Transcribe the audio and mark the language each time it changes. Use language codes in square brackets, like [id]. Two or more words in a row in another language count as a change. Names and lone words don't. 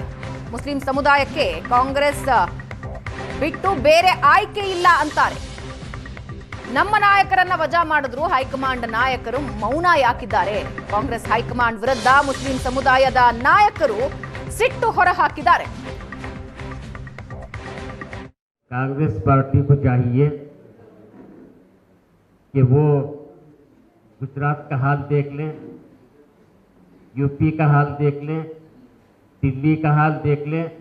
[kn] ಮುಸ್ಲಿಂ ಸಮುದಾಯಕ್ಕೆ ಕಾಂಗ್ರೆಸ್ ಬಿಟ್ಟು ಬೇರೆ ಆಯ್ಕೆ ಇಲ್ಲ ಅಂತಾರೆ. ನಮ್ಮ ನಾಯಕರನ್ನ ವಜಾ ಮಾಡಿದ್ರು, ಹೈಕಮಾಂಡ್ ನಾಯಕರು ಮೌನ ಯಾಕಿದ್ದಾರೆ? ಕಾಂಗ್ರೆಸ್ ಹೈಕಮಾಂಡ್ ವಿರುದ್ಧ ಮುಸ್ಲಿಂ ಸಮುದಾಯದ ನಾಯಕರು ಸಿಟ್ಟು ಹೊರಹಾಕಿದ್ದಾರೆ. [hi] कांग्रेस पार्टी को चाहिए कि वो गुजरात का हाल देख लें, यूपी का हाल देख लें, दिल्ली का हाल देख लें।